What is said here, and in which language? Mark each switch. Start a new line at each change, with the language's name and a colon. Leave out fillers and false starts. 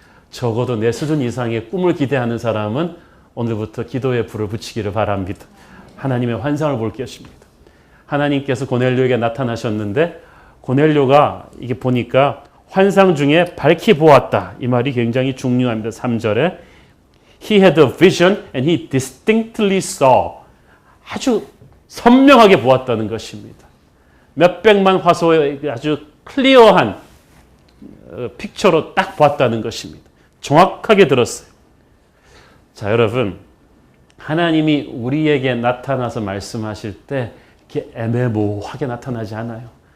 Korean: 적어도 내 수준 이상의 꿈을 기대하는 사람은 오늘부터 기도의 불을 붙이기를 바랍니다. 하나님의 환상을 볼 것입니다. 하나님께서 고넬료에게 나타나셨는데 고넬료가 이게 보니까 환상 중에 밝히 보았다. 이 말이 굉장히 중요합니다. 3절에
English: He had a vision and he distinctly saw.
Korean: 아주 선명하게 보았다는 것입니다. 몇백만 화소의 아주 클리어한 픽처로 딱 보았다는 것입니다. 정확하게 들었어요. 자, 여러분, 하나님이 우리에게 나타나서 말씀하실 때 이렇게 애매모호하게 나타나지 않아요.